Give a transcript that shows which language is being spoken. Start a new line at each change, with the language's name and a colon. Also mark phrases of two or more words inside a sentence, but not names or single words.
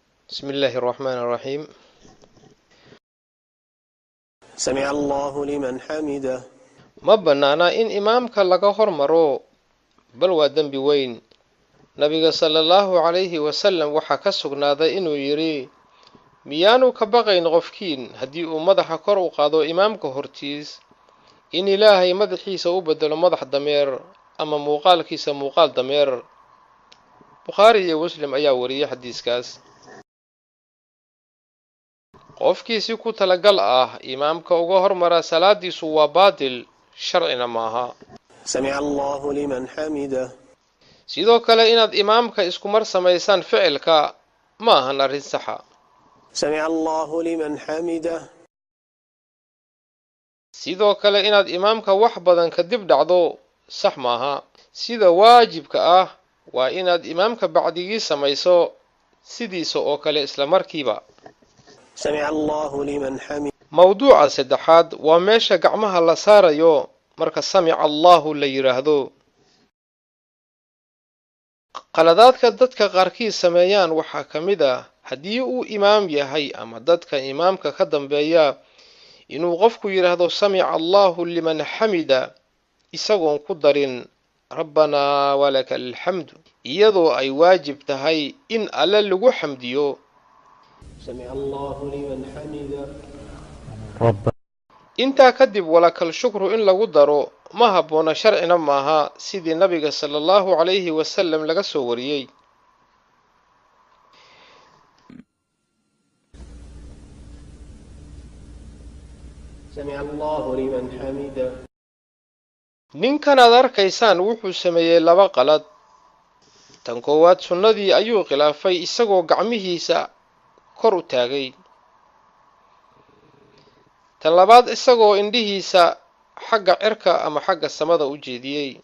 Arabic: بسم الله الرحمن الرحيم. سمع الله لمن حمده.
Somali: ma bannaana in imaamka laga hormaro بل waa dembi weyn. nabiga
Arabic: صلى الله عليه وسلم
Somali: waxa ka sugnaaday inuu yiri miyaanu ka baqayn qofkiin haddii uu madaxa kor u qaado imaamka hortiis in ilaahay madaxiisa u bedelo madax dameer ama muuqaalkiisa muuqaal dameer. Bukhari iyo Muslim ayaa wariyay xadiiskaas. qofkii si ku talagal imaamka uga hormara salaadiisu waa baadil sharcina maaha.
Arabic: سمع الله لمن حمده.
Somali: sidoo kale inaad imaamka isku mar samaysaan ficilka ma ahan arrin saxa.
Arabic: سمع الله لمن حمده.
Somali: sidoo kale inaad imaamka wax badan ka dib dhacdo sax maaha. sida waajibka waa inaad imaamka bacdigii samayso sidiisa oo kale isla markiiba.
Arabic: سمع الله لمن حمده.
Somali: mawduuca saddexaad waa meesha gacmaha la saarayo marka
Arabic: سمع الله
Somali: la yiraahdo. qaladaadka dadka qaarkiis sameeyaan waxaa ka mid haddii uu imaam yahay ama dadka imaamka ka dambeeya inuu qofku yiraahdo
Arabic: سمع الله لمن حمده
Somali: isagoon ku darin
Arabic: ربنا ولك الحمد
Somali: iyadoo ay waajib tahay in alle lagu xamdiyo.
Arabic: سمع الله لمن حمده.
Somali: intaa kadib
Arabic: ولك الشكر
Somali: in lagu daro ma habboona sharcina maaha sidii nabiga
Arabic: صلى الله عليه وسلم
Somali: laga soo wariyay.
Arabic: سمع الله لمن حمده.
Somali: ninkan aad arkaysaan wuxuu sameeyey laba qalad. tan koowaad sunnadii ayuu khilaafay isagoo gacmihiisa kor u taagay. tan labaad isagoo indhihiisa xagga cirka ama xagga samada u jeediyey.